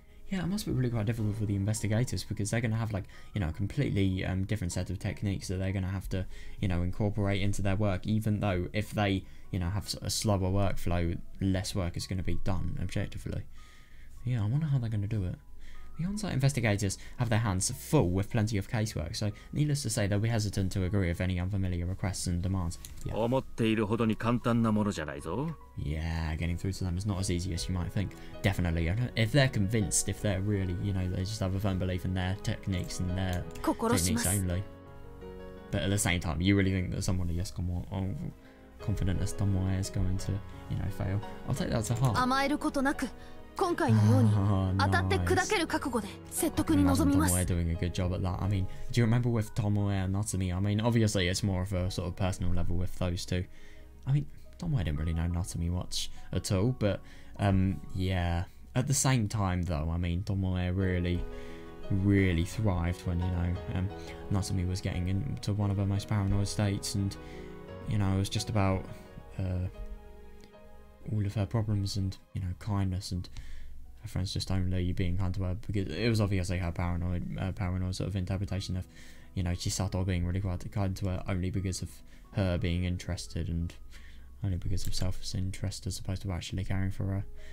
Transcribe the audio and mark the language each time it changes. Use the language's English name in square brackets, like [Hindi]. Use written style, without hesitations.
[English] Yeah, it must be really quite difficult for the investigators because they're going to have like, you know, a completely different set of techniques that they're going to have to, you know, incorporate into their work, even though if they, you know, have a slower workflow, less work is going to be done objectively. Yeah, I wonder how they're going to do it. The on-site investigators have their hands full with plenty of casework, so needless to say they'll be hesitant to agree with any unfamiliar requests and demands. Yeah. [Japanese] 思っているほどに簡単なものじゃないぞ。 [English] Yeah, getting through to them is not as easy as you might think. Definitely, if they're convinced, if they're really, you know, they just have a firm belief in their techniques and their [Japanese] 心します。 [English] only. But at the same time, you really think that someone as confident as Tomoe is going to, you know, fail. I'll take that to heart. [Japanese] 甘えることなく今回のように [English] Oh, [Japanese] 当たって [English] nice. [Japanese] 砕ける覚悟で説得に [English] Imagine [Japanese] 臨みます。 [English] Tomoe doing a good job at that. I mean, do you remember with Tomoe and Natsumi? I mean, obviously it's more of a sort of personal level with those two. I mean, Tomoe didn't really know Natsumi much at all, but yeah. At the same time, though, I mean, Tomoe really thrived when, you know, Natsumi was getting into one of her most paranoid states, and, you know, it was just about all of her problems and, you know, kindness and her friends just only being kind to her, because it was obviously her paranoid sort of interpretation of, you know, Chisato being really quite kind to her only because of her being interested and only because of selfish interest as opposed to actually caring for her.